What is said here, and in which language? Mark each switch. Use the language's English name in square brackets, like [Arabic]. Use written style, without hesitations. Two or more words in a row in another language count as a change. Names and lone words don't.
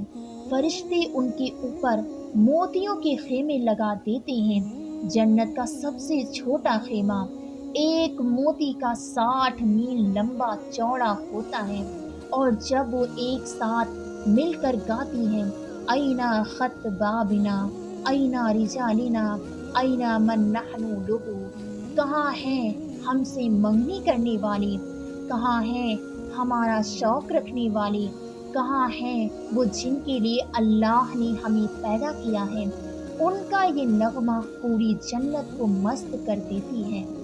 [Urdu] فرشتے ان کے اوپر موتیوں کے خیمے لگا دیتے ہیں۔ جنت کا سب سے چھوٹا خیمہ ایک موتی کا 60 میل لمبا چوڑا ہوتا ہے، اور جب وہ ایک ساتھ مل کر گاتی ہیں، [Arabic] اینا خط بابنا، اینا رجالنا، اینا من نحنو لہو، [Urdu] کہاں ہیں ہم سے منگنی کرنے والے، کہاں ہیں ہمارا شوق رکھنے والے، کہاں ہیں وہ جن کے لیے اللہ نے ہمیں پیدا کیا ہے۔ ان کا یہ نغمہ پوری جنت کو مست کر دیتی ہے۔